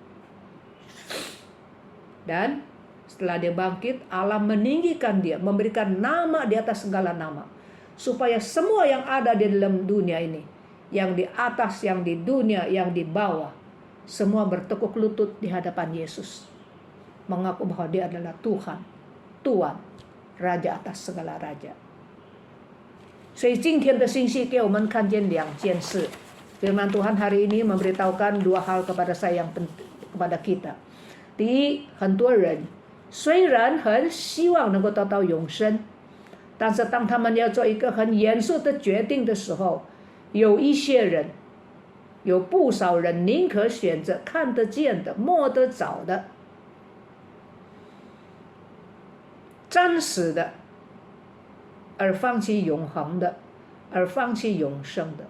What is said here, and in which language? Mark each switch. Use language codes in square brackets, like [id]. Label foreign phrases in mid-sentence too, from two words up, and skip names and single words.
[id] Dan setelah dia bangkit, Allah meninggikan dia, memberikan nama di atas segala nama, supaya semua yang ada di dalam dunia ini, yang di atas, yang di dunia, yang di bawah, semua bertekuk lutut di hadapan Yesus, mengaku bahwa dia adalah Tuhan, Tuan, Raja atas segala raja. [zh] 所以今天的信息给我们看见两件事。 [id] Firman Tuhan hari ini memberitahukan dua hal kepada saya yang penting, kepada kita. [zh] 第一，很多人虽然很希望能够得到永生，但是当他们要做一个很严肃的决定的时候，有一些人，有不少人宁可选择看得见的、摸得着的、暂时的，而放弃永恒的，而放弃永生的。